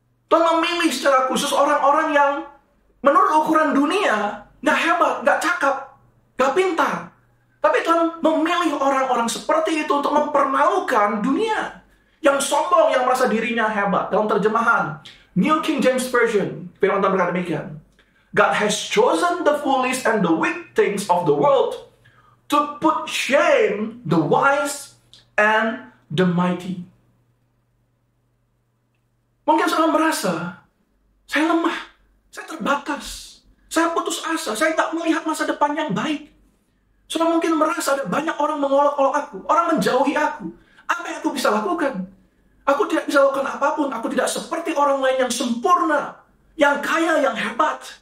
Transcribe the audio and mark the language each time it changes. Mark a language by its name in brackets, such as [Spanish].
[Indonesian] Tuhan memilih secara khusus orang-orang yang menurut ukuran dunia nggak hebat, nggak cakap, nggak pintar. Tapi Tuhan memilih orang-orang seperti itu untuk mempermalukan dunia. Yang sombong, yang merasa dirinya hebat. Dalam terjemahan New King James Version, firman Tuhan berkata demikian. [English] God has chosen the foolish and the weak things of the world to put shame the wise and the mighty. [Indonesian] Mungkin saudara merasa, saya lemah, saya terbatas, saya putus asa, saya tak melihat masa depan yang baik. Saudara mungkin merasa ada banyak orang mengolok-olok aku, orang menjauhi aku. Apa yang aku bisa lakukan? Aku tidak bisa lakukan apapun, aku tidak seperti orang lain yang sempurna, yang kaya, yang hebat.